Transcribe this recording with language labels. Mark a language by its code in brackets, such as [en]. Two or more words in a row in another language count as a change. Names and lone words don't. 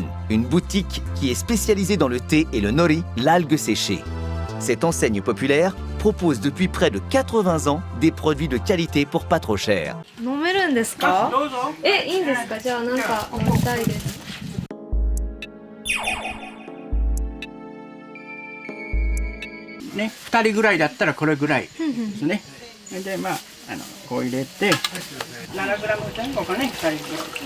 [fr] une boutique qui est spécialisée dans le thé et le nori, l'algue séchée. Cette enseigne populaire propose depuis près de 80 ans des produits de qualité pour pas trop cher. [ja] 飲めるんですか？いいんですか？じゃあなんか飲みたいです。ね、2人ぐらいだったらこれぐらいですね。でまあこう入れて7グラム前後かね、2人ぐらいね。